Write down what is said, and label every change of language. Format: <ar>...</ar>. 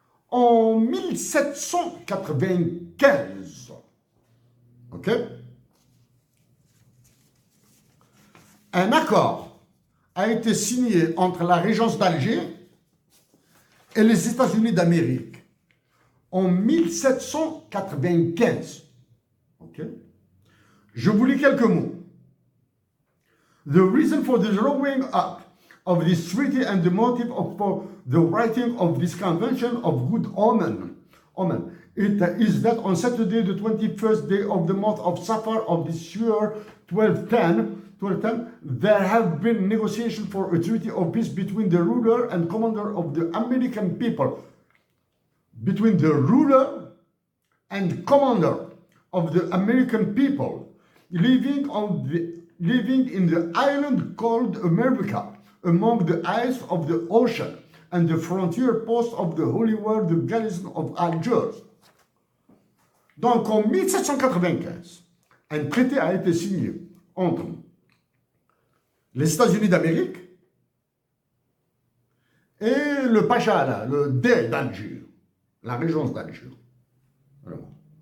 <fr>En 1795, ok, un accord a été signé entre la Régence d'Alger et les États-Unis d'Amérique en 1795. Okay. Je vous lis quelques mots.</fr> <en>The reason for the drawing up of this treaty and the motive for the writing of this convention of good omen. It is that on Saturday, the 21st day of the month of Safar of this year, 1210, there have been negotiations for a treaty of peace between the ruler and commander of the American people. Between the ruler and commander of the American people living in the island called America, among the ice of the ocean, and the frontier post of the Holy War, the garrison of Algiers.</en> <fr>Donc en 1795, un traité a été signé entre les États-Unis d'Amérique et le Pacha, là, le Dey d'Alger, la régence d'Alger. Vraiment.</fr>